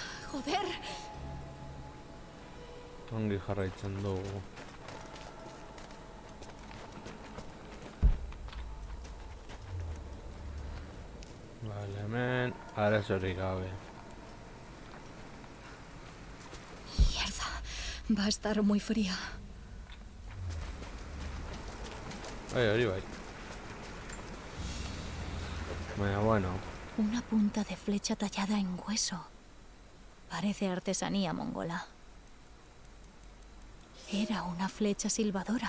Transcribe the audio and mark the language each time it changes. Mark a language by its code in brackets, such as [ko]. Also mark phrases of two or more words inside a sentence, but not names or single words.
[es] Joder. [eu] Ongi jarraitzen dugu. Vale, hemen arazorik gabe. [es] Mierda. Va a estar muy fría. [eu] Hori bai. Baina, bueno. [es] Una punta de flecha tallada en hueso. Parece artesanía mongola. Era una flecha silbadora.